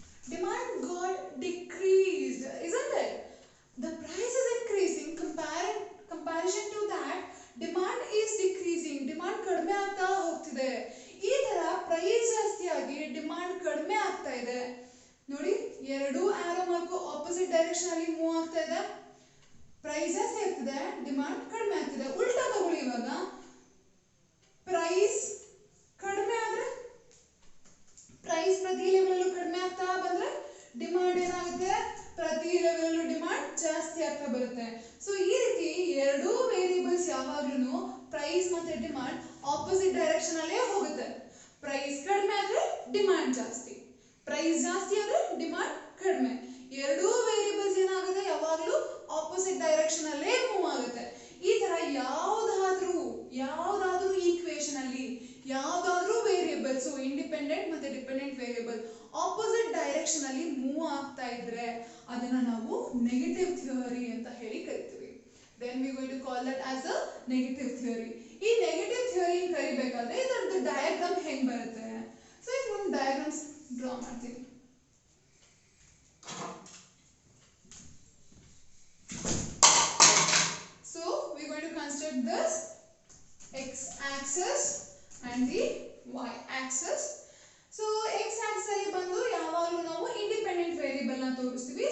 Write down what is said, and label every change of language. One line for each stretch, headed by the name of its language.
English: Demand got decreased, isn't it? The price is increasing. Comparison to that, demand is decreasing.
Kannada: Demand ಕಡಿಮೆ ಆಗ್ತಾ ಹೋಗ್ತಿದೆ. ಈ ತರ price ಜಾಸ್ತಿ ಆಗಿ ಡಿಮಾಂಡ್ ಕಡಿಮೆ ಆಗ್ತಾ ಇದೆ. ನೋಡಿ, ಎರಡು ಆರೋ ಮಾರ್ಕ್ ಆಪೋಸಿಟ್ ಡೈರೆಕ್ಷನ್ ಅಲ್ಲಿ ಮೂವ್ ಆಗ್ತಾ ಇದೆ. ಪ್ರೈಸ್ ಜಾಸ್ತಿ ಆಗ್ತಿದೆ, ಡಿಮಾಂಡ್ ಕಡಿಮೆ ಆಗ್ತಿದೆ. ಉಲ್ಟಾ ತಗೊಳ್ಳಿ. ಇವಾಗ ಪ್ರೈಸ್ ಕಡಿಮೆ ಆದ್ರೆ, ಪ್ರೈಸ್ ಪ್ರತಿ ಲೆವೆಲ್ ಕಡಿಮೆ ಆಗ್ತಾ ಬಂದ್ರೆ ಡಿಮಾಂಡ್ ಏನಾಗುತ್ತೆ? ಪ್ರತಿ ಲೆವೆಲ್ ಡಿಮಾಂಡ್ ಜಾಸ್ತಿ ಆಗ್ತಾ ಬರುತ್ತೆ. ಸೊ ಈ ರೀತಿ ಎರಡು ವೇರಿಯೇಬಲ್ಸ್ ಯಾವಾಗ್ಲೂ ಪ್ರೈಸ್ ಮತ್ತೆ ಡಿಮಾಂಡ್ ಆಪೋಸಿಟ್ ಡೈರೆಕ್ಷನ್ ಅಲ್ಲೇ ಹೋಗುತ್ತೆ. ಪ್ರೈಸ್ ಕಡಿಮೆ ಆದ್ರೆ ಡಿಮಾಂಡ್ ಜಾಸ್ತಿ, ಪ್ರೈಸ್ ಜಾಸ್ತಿ ಆದ್ರೆ ಡಿಮಾಂಡ್ ಕಡಿಮೆ. ಎರಡೂ ವೇರಿಯೇಬಲ್ಸ್ ಏನಾಗುತ್ತೆ? ಯಾವಾಗ್ಲೂ ಆಪೋಸಿಟ್ ಡೈರೆಕ್ಷನ್ ಅಲ್ಲೇ ಮೂವ್ ಆಗುತ್ತೆ. ಈ ತರ ಯಾವ್ದಾದ್ರೂ ಈಕ್ವೇಶನ್ ಅಲ್ಲಿ ಯಾವ್ದಾದ್ರೂ ವೇರಿಯೇಬಲ್ಸ್ ಇಂಡಿಪೆಂಡೆಂಟ್ ಮತ್ತೆ ಡಿಪೆಂಡೆಂಟ್ ವೇರಿಯೇಬಲ್ ಆಪೋಸಿಟ್ ಡೈರೆಕ್ಷನ್ ಅಲ್ಲಿ ಮೂವ್ ಆಗ್ತಾ ಇದ್ರೆ ಅದನ್ನ ನಾವು ನೆಗೆಟಿವ್ ಥಿಯರಿ ಅಂತ ಹೇಳಿ ಕರಿತೀವಿ.
English: then we are going to call that as a negative theory.
Kannada: ಈ ನೆಗೆಟಿವ್ ಥಿಯರಿ ಕರಿಬೇಕಾದ್ರೆ ಇದರದ್ದು ಡಯಾಗ್ರಾಮ್ ಹೆಂಗ್ ಬರುತ್ತೆ? ಸೊ ಈಗ ಒಂದು ಡಯಾಗ್ರಾಮ್ಸ್ ಡ್ರಾ ಮಾಡ್ತೀನಿ.
English: So we are going to construct this x axis and the y axis.
Kannada: So x axis ಅಲ್ಲಿ ಬಂದು ಯಾವಾಗಲೂ ನಾವು ಇಂಡಿಪೆಂಡೆಂಟ್ ವೇರಿಯಬಲ್ ನ ತೋರಿಸ್ತೀವಿ.